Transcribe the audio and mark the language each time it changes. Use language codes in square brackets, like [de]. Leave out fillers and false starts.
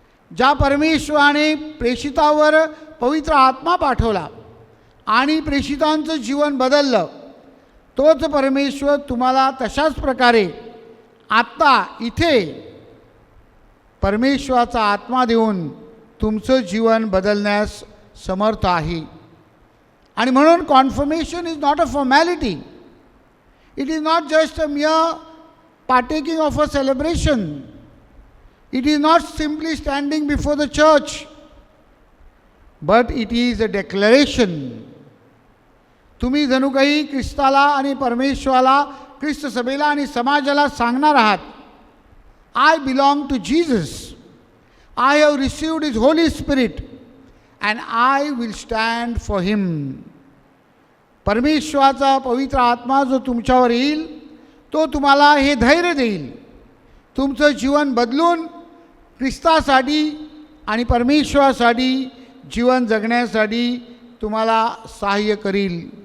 [mr] ज्या परमेश्वराने प्रेषितावर पवित्र आत्मा पाठवला आणि प्रेषितांचं जीवन बदललं, तोच परमेश्वर तुम्हाला तशाच प्रकारे आत्ता इथे परमेश्वराचा आत्मा देऊन तुमचं जीवन बदलण्यास समर्थ आहे. आणि म्हणून [en] Confirmation is not a formality. It is not just a mere partaking of a celebration. It is not simply standing before the church, but it is a declaration. [mr] तुम्ही जणू काही ख्रिस्ताला आणि परमेश्वराला, ख्रिस्त सभेला आणि समाजाला सांगणार आहात, [en] I belong to Jesus. I have received His Holy Spirit and I will stand for Him. [mr] परमेश्वराचा पवित्र आत्मा जो तुमच्यावर येईल, तो तुम्हाला हे धैर्य देईल. तुमचं जीवन बदलून ख्रिस्तासाठी आणि परमेश्वरासाठी जीवन जगण्यासाठी तुम्हाला सहाय्य करील.